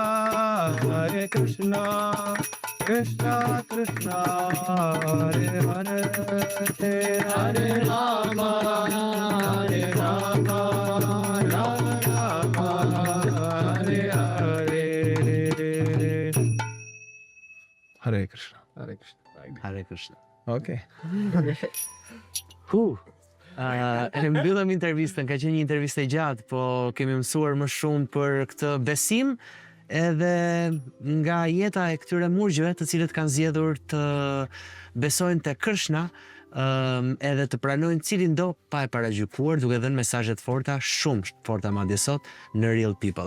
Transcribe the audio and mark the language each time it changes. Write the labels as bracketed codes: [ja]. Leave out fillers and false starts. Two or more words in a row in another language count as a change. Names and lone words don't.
[sa] Krishna Krishna, Hare Hare, Hare Rama, Rama Rama, Hare Hare. Hare Krishna. Hare Krishna. Hare Krishna. [en] Okay. [sq] E mbyllëm intervistën, ka qenë një intervistë e gjatë, po kemi mësuar më shumë për këtë besim edhe nga jeta e këtyre murgjëve të cilët kanë zgjedhur të besojnë te Krishna, edhe të pranojnë cilin do pa e paragjykuar, duke dhënë mesazhe të forta, shumë të forta madje sot në Real People.